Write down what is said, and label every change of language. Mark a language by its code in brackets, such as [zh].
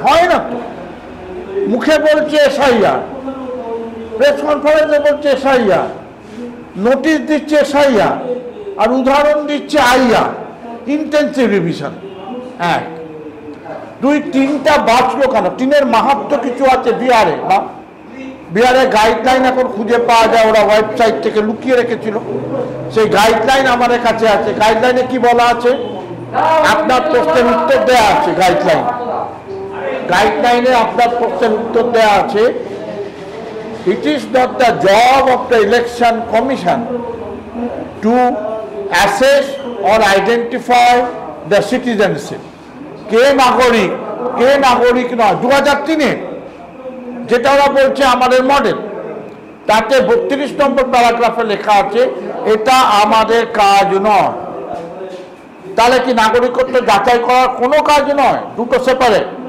[bn] হয় না তো, মুখে বলছে এসআইআর, প্রেস কনফারেন্সে বলছে এসআইআর, নোটিশ দিচ্ছে এসআইআর, আর উদাহরণ দিচ্ছে আইআর। Intensive revision. এক, দুই, তিনটা বাঁচলো কেন? তিনের মাহাত্ম কিছু আছে বিহারে না? বিহারে গাইডলাইন এখন খুঁজে পাওয়া যায়, ওরা ওয়েবসাইট থেকে লুকিয়ে রেখেছিল, সেই গাইডলাইন আমাদের কাছে আছে। গাইডলাইনে কি বলা আছে? আপনার প্রশ্নের উত্তর দেওয়া আছে [en] গাইডলাইনে আপনার প্রশ্নের উত্তর দেওয়া আছে, it is not the job of the election commission to assess or identify the citizenship. [bn] কে নাগরিক নয়। 2003-এ যেটা ওরা বলছে আমাদের মডেল, তাতে 32 নম্বর প্যারাগ্রাফে লেখা আছে এটা আমাদের কাজ নয়। তাহলে কি নাগরিকত্ব যাচাই করার কোনো কাজ নয়? দুটো সেপারেট।